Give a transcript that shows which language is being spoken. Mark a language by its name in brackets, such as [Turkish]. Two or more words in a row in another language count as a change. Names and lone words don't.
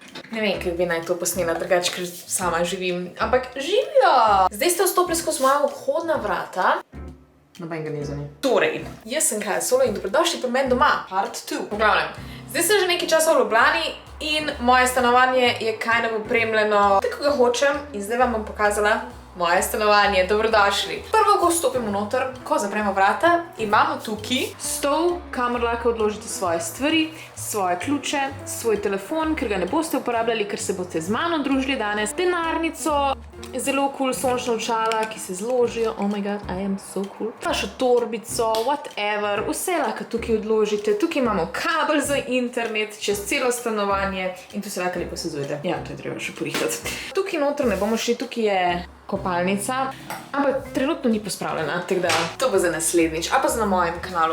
[Slovenian] Ne vem, kako bi naj to posnela drugače, ker sama živim. Ampak živijo! Zdaj ste vstopili skozi moja vhodna vrata. Noben ga ne zanima. Torej, jaz sem Kaja Solo in dobrodošli pri meni doma. Part 2. V glavnem, zdaj sem že nekaj časa v Ljubljani in moje stanovanje je [English] kind of [Slovenian] opremljeno tako, ga hočem in zdaj vam bom pokazala moje stanovanje. Dobrodošli. Prvo, ko vstopimo noter, ko zapremo vrata, imamo tukaj stol, kamor lahko odložite svoje stvari, svoje ključe, svoj telefon, ker ga ne boste uporabljali, ker se boste z mano družili danes, denarnico, zelo cool sončna očala, ki se zložijo, [English] oh my god, I am so cool, [Slovenian] vašo torbico, whatever, vse lahko tukaj odložite, tukaj imamo kabel za internet, čez celo stanovanje in tu se lahko lepo sezujete. Ja, to je treba še porihtati. Tukaj noter ne bomo šli, tukaj je kopalnica, ampak trenutno ni pospravljena, tako da to bo za naslednjič, a pa na mojem kanalu.